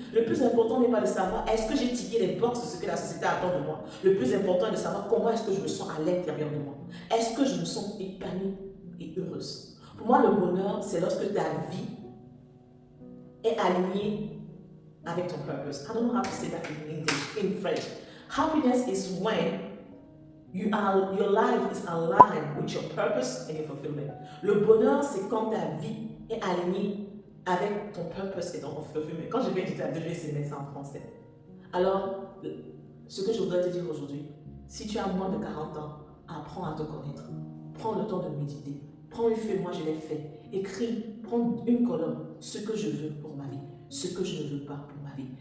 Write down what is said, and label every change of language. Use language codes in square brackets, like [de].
[fr] Le plus important n'est pas de savoir, est-ce que j'ai tiqué les boxes de ce que la société attend de moi. Le plus important est de savoir comment est-ce que je me sens à l'intérieur de moi. Est-ce que je me sens épanouie et heureuse. Pour moi, le bonheur, c'est lorsque ta vie est alignée avec ton purpose. [en] I don't know how to say that in English, in French. Happiness is when your life is aligned with your purpose and your fulfillment. [fr] Le bonheur, c'est quand ta vie est alignée avec ton purpose et ton fulfillment. Quand je vais dire à deux, je vais essayer de mettre ça en français. Alors, ce que je voudrais te dire aujourd'hui, si tu as moins de 40 ans, apprends à te connaître. Prends le temps de méditer. Prends une feuille, moi je l'ai fait. Écris, prends une colonne, ce que je veux pour ma vie, ce que je ne veux pas pour ma vie.